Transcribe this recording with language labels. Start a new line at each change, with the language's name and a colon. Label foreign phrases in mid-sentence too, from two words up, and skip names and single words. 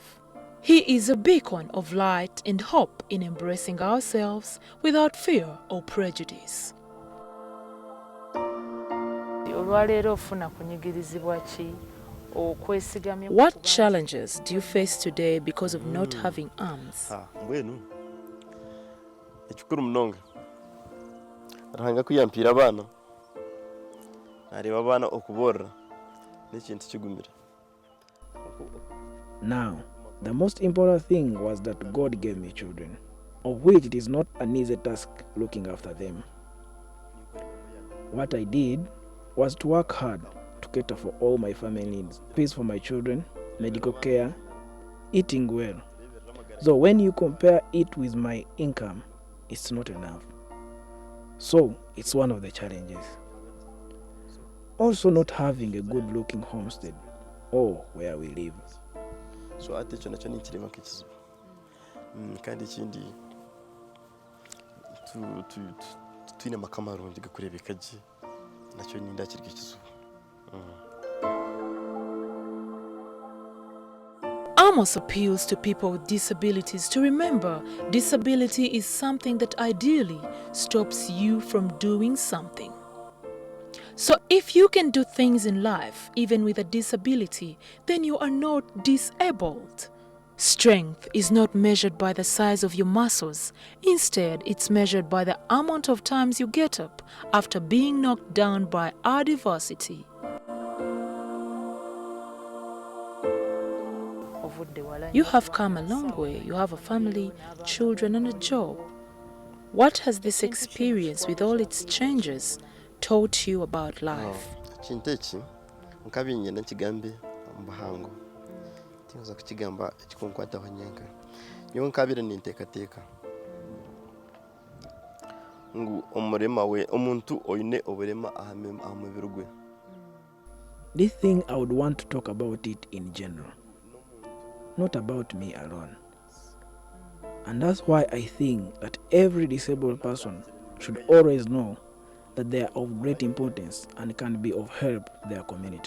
English: He is a beacon of light and hope in embracing ourselves without fear or prejudice. What challenges do you face today because of not having arms?
Nyankole: Arahanga kuyampira abana nareba abana okuborra n'ekintu kigumira.
English: Now, the most important thing was that God gave me children, of which it is not an easy task looking after them. What I did was to work hard to cater for all my family needs, fees for my children, medical care, eating well. So when you compare it with my income, it's not enough. So it's one of the challenges. Also not having a good looking homestead or where we live.
Nyankole: So ate ekyo nakyo ninkireba nk'ekizibu kandi ekindi twine amaka marungi gakureebeka gye nakyo ninda kirya ekizibu.
English: Amos appeals to people with disabilities to remember disability is something that ideally stops you from doing something. So if you can do things in life, even with a disability, then you are not disabled. Strength is not measured by the size of your muscles. Instead, it's measured by the amount of times you get up after being knocked down by adversity. You have come a long way. You have a family, children, and a job. What has this experience with all its changes taught you about life?
Nyankole: Kintu eki nkabinye nakigambe omubahango tinza kukigamba ekikunkwataho nyenka nyo nkabire ninteekateeka ngu omurema we omuntu oyine oburema aha mubiri gwe.
English: This thing I would want to talk about it in general, not about me alone. And that's why I think that every disabled person should always know that they are of great importance and can be of help to their community.